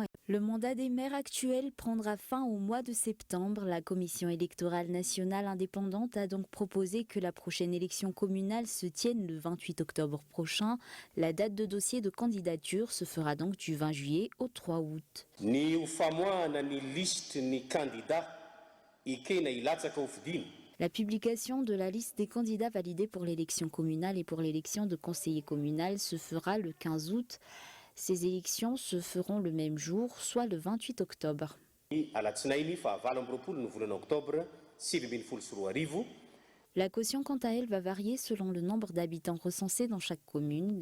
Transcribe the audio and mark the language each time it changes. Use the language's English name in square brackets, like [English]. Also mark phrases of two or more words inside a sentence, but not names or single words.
[French] Le mandat des maires actuels prendra fin au mois de septembre. La Commission électorale nationale indépendante a donc proposé que la prochaine élection communale se tienne le 28 octobre prochain. La date de dossier de candidature se fera donc du 20 juillet au 3 août. [Malagasy] Ny famoahana ny liste ny candidat ikena ilatsaka ho fidina. [French] La publication de la liste des candidats validés pour l'élection communale et pour l'élection de conseiller communal se fera le 15 août. Ces élections se feront le même jour, soit le 28 octobre. La caution, quant à elle, va varier selon le nombre d'habitants recensés dans chaque commune.